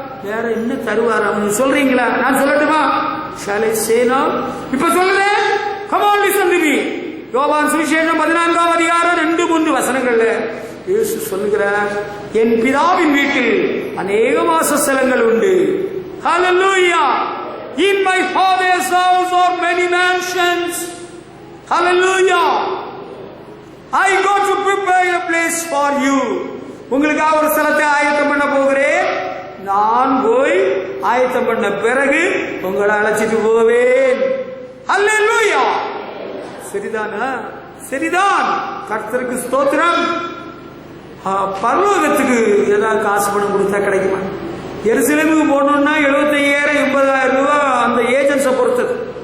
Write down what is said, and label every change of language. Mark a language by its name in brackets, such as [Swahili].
[Tamil] வேற என்ன தருவார் அப்படின்னு சொல்றீங்களா? நான் சொல்லட்டுமா? [English] Shall I say now? [Tamil] இப்ப சொல்றேன். [English] Come on listen to me. [Tamil] யோவான் சுவிசேஷம் 14ஆம் அதிகாரம் 2-3 வசனங்கள்ல இயேசு சொல்லுகிறார், என் பிதாவின் வீட்டில் அநேக வாசஸ்தலங்கள் உண்டு. ஹல்லேலூயா. [English] In my father's house are many mansions. Hallelujah. I go to prepare a place for you. [Tamil] உங்களுக்காக ஒரு ஸ்தலத்தை ஆயத்தம் பண்ண போகிறேன். நான் போய் ஆயத்தம் பண்ண பிறகு உங்களை அழைச்சிட்டு போவேன். ஹல்லேலூயா. சரிதானா? சரிதான். கர்த்தருக்கு ஸ்தோத்திரம். பரலோகத்துக்கு ஏதாவது காசு பணம் கொடுத்தா கிடைக்குமா? எருசலேமுக்கு போகணும்னா 75,000 80,000 ரூபாய் அந்த ஏஜென்ட்ஸை பொறுத்தது.